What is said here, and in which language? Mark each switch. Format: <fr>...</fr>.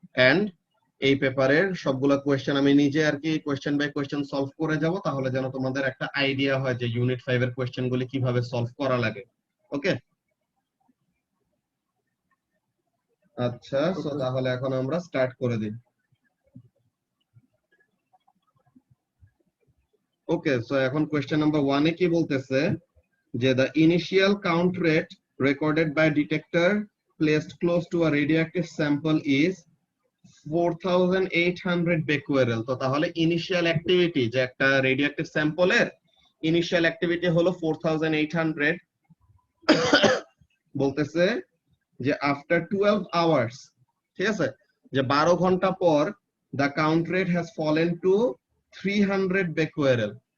<bn>And এই পেপারের সবগুলা কোয়েশ্চেন আমি নিজে আর কি কোয়েশ্চেন বাই কোয়েশ্চেন সলভ করে যাব, তাহলে যেন তোমাদের একটা আইডিয়া হয় যে ইউনিট 5 এর কোয়েশ্চেন গুলি কিভাবে সলভ করা লাগে। ওকে, আচ্ছা, সো তাহলে এখন আমরা স্টার্ট করে দিই। ওকে, সো এখন কোয়েশ্চেন নাম্বার 1 এ কি বলতেছে যে</bn> <en>the initial count rate recorded by detector placed close to a radioactive sample is 4800 becquerel।</en> <bn>তো তাহলে ইনিশিয়াল অ্যাক্টিভিটি যে একটা রেডিওঅ্যাক্টিভ স্যাম্পলের ইনিশিয়াল অ্যাক্টিভিটি হলো 4800। বলতেছে যে আফটার 12 আওয়ার্স, ঠিক আছে, যে 12 ঘন্টা পর</bn> <en>the count rate has fallen to 300 becquerel।</en>